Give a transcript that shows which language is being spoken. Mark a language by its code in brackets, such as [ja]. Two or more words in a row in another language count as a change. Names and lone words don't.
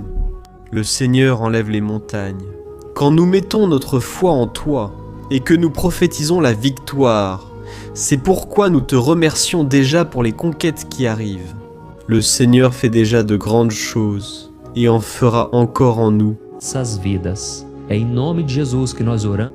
[fr] Le Seigneur enlève les montagnes. Quand nous mettons notre foi en toi et que nous prophétisons la victoire, c'est pourquoi nous te remercions déjà pour les conquêtes qui arrivent. Le Seigneur fait déjà de grandes choses et en fera encore en nous. [pt] Essas vidas. É em nome de Jesus que nós oramos.